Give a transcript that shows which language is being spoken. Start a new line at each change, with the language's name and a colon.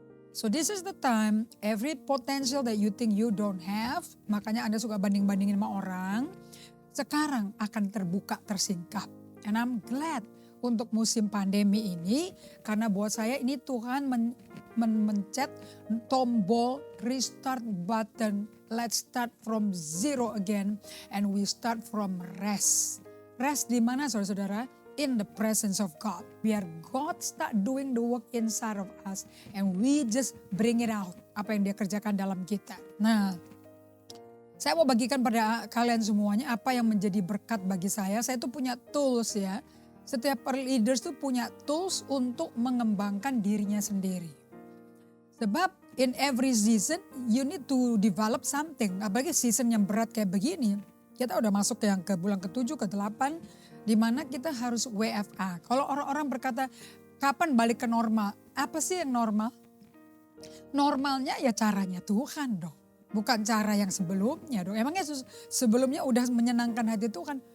English: So this is the time, every potential that you think you don't have,
Indonesian: makanya Anda suka banding-bandingin sama orang, sekarang akan terbuka, tersingkap.
English: And I'm glad
Indonesian: untuk musim pandemi ini karena buat saya ini Tuhan mencet tombol restart button.
English: Let's start from zero again and we start from rest. Rest
Indonesian: di mana saudara-saudara?
English: In the presence of God.
Indonesian: Biar
English: God start doing the work inside of us and we just bring it out.
Indonesian: Apa yang dia kerjakan dalam kita. Nah, saya mau bagikan pada kalian semuanya apa yang menjadi berkat bagi saya. Saya tuh punya tools ya. Setiap leaders tuh punya tools untuk mengembangkan dirinya sendiri. Sebab
English: in every season you need to develop something.
Indonesian: Apalagi season yang berat kayak begini. Kita udah masuk yang ke bulan ke-7, ke-8. Di mana kita harus WFA. Kalau orang-orang berkata kapan balik ke normal? Apa sih yang normal? Normalnya ya caranya Tuhan dong. Bukan cara yang sebelumnya dong. Emang Yesus sebelumnya udah menyenangkan hati Tuhan?